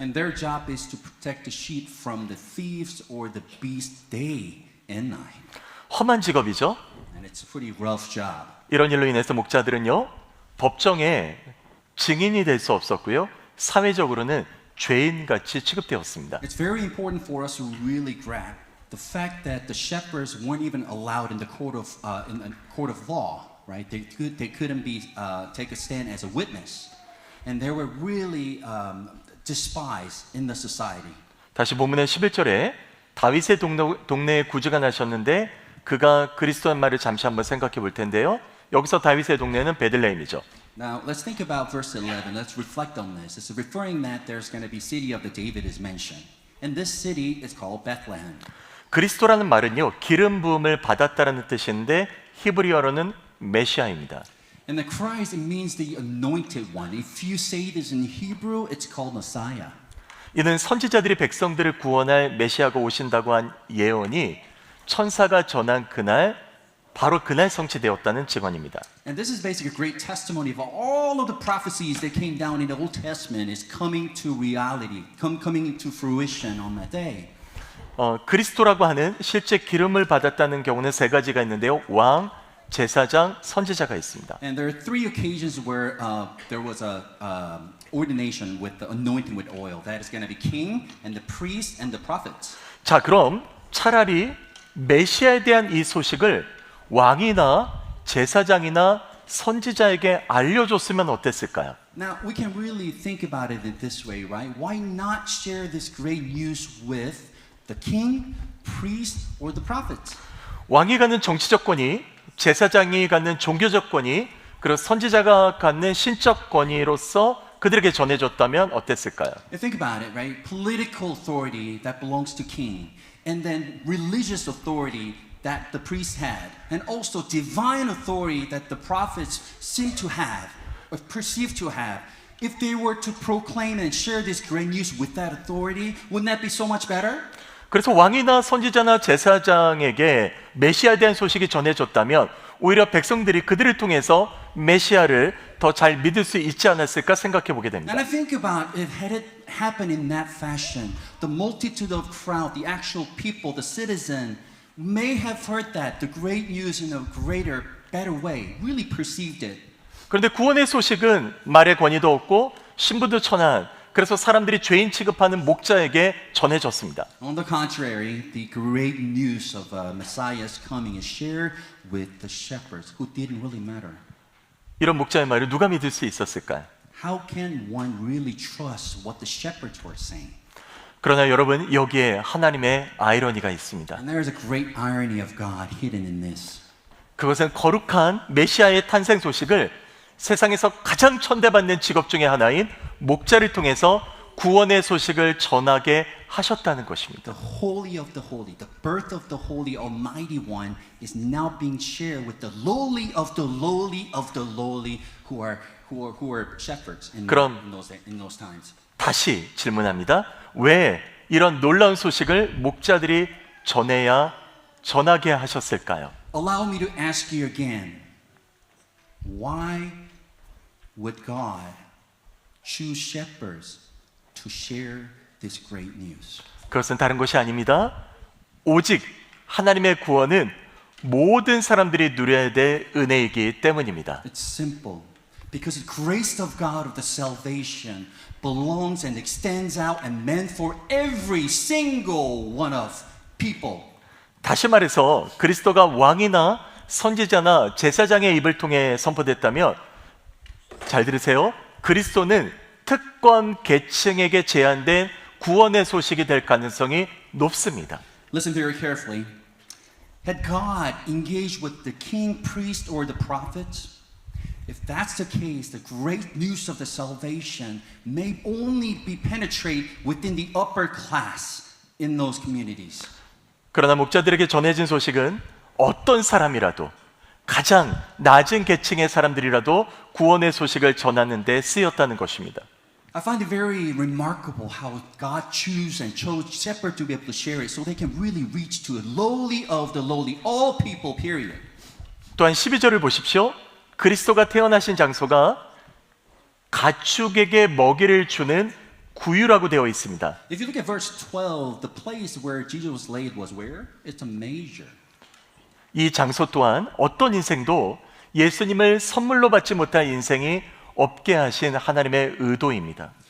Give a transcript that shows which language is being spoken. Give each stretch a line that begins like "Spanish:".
English: And their job is to protect the sheep from the thieves or the beasts day and night.
Korean: 험한 직업이죠.
English: And it's a pretty rough job.
Korean: 이런 일로 인해서 목자들은요, 법정에 증인이 될 수 없었고요. 사회적으로는 죄인같이 취급되었습니다.
English: It's very important for us to really grasp the fact that the shepherds weren't even allowed in the court of law, right? They couldn't take a stand as a witness, and they were really despised in the society.
Korean: 다시 본문의 11절에 다윗의 동네에 구주가 나셨는데 그가 그리스도란 말을 잠시 한번 생각해 볼 텐데요. 여기서 다윗의 동네는 베들레헴이죠.
English: Now, let's think about verse 11. Let's reflect on this. It's referring that there's going to be city of the David is mentioned. And this city is called Bethlehem.
Korean: 그리스도라는 말은요, 기름 부음을 받았다라는 뜻인데 히브리어로는 메시아입니다.
English: And the Christ, it means the anointed one. If you say this in Hebrew, it's called Messiah.
Korean: 이는 선지자들이 백성들을 구원할 메시아가 오신다고 한 예언이 천사가 전한 그날, 바로 그날 성취되었다는 증언입니다.
English: And this is basically a great testimony of all of the prophecies that came down in the Old Testament is coming to reality, coming into fruition on that day.
Korean: 그리스도라고 하는 실제 기름을 받았다는 경우는 세 가지가 있는데요. 왕, 제사장, 선지자가 있습니다.
English: And there are three occasions where there was a ordination with the anointing with oil. That is going to be king and the priest and the prophets.
Korean: 자, 그럼 차라리 메시아에 대한 이 소식을 왕이나 제사장이나 선지자에게 알려줬으면 어땠을까요?
English: Now, we can really think about it in this way, right? Why not share this great news with the king, priest, or the prophets?
Korean: 왕이 갖는 정치적 권위, 제사장이 갖는 종교적 권위, 그리고 선지자가 갖는 신적 권위로서 그들에게 전해줬다면 어땠을까요?
English: Think about it, right? Political authority that belongs to king, and then religious authority that the priest had, and also divine authority that the prophets seem to have, or perceive to have. If they were to proclaim and share this great news with that authority, wouldn't that be so much better?
Korean: 그래서 왕이나 선지자나 제사장에게 메시아에 대한 소식이 전해졌다면 오히려 백성들이 그들을 통해서 메시아를 더 잘 믿을 수 있지 않았을까 생각해 보게 됩니다.
English: And I think about it, had it happened in that fashion, the multitude of crowd, the actual people, the citizen, may have heard that, the great news in a greater, better way, really perceived it.
Korean: 그런데 구원의 소식은 말의 권위도 없고 신분도 천한, 그래서 사람들이 죄인 취급하는 목자에게 전해졌습니다.
English: On the contrary, the great news of Messiah's coming is shared with the shepherds who didn't really matter.
Korean: 이런 목자의 말을 누가 믿을 수 있었을까요?
English: How can one really trust what the shepherds were saying?
Korean: 그러나 여러분, 여기에 하나님의 아이러니가 있습니다.
English: And there is a great irony of God hidden in this.
Korean: 그것은 거룩한 메시아의 탄생 소식을 세상에서 가장 천대받는 직업 중에 하나인 목자를 통해서 구원의 소식을 전하게 하셨다는 것입니다.
English: The holy of the holy, the birth of the holy almighty one is now being shared with the lowly of the lowly of the lowly who are shepherds in those times.
Korean: 다시 질문합니다. 왜 이런 놀라운 소식을 목자들이 전하게 하셨을까요?
English: Allow me to ask you again. Why would God choose shepherds to share this great news?
Korean: 그것은 다른 것이 아닙니다. 오직 하나님의 구원은 모든 사람들이 누려야 될 은혜이기 때문입니다.
English: It's simple. Because the grace of God of the salvation belongs and extends out and meant for every single one of people.
Korean: 다시 말해서 그리스도가 왕이나 선지자나 제사장의 입을 통해 선포됐다면 잘 들으세요. 그리스도는 특권 계층에게 제한된 구원의 소식이 될 가능성이 높습니다.
English: Listen very carefully. Had God engaged with the king, priest, or the prophets? If that's the case, the great news of the salvation may only be penetrate within the upper class in those communities.
Korean: 그러나 목자들에게 전해진 소식은 어떤 사람이라도 가장 낮은 계층의 사람들이라도 구원의 소식을 전하는 데 쓰였다는 것입니다.
English: I find it very remarkable how God chose shepherds to be able to share it so they can really reach to the lowly of the lowly, all people, period.
Korean: 또한 12절을 보십시오. 그리스도가 태어나신 장소가 가축에게 먹이를 주는 구유라고 되어 있습니다.
English: If you look at verse 12, the place where Jesus was laid was where? It's a manger.
Korean: 이 장소 또한 어떤 인생도 예수님을 선물로 받지 못할 인생이 없게 하신 하나님의 의도입니다.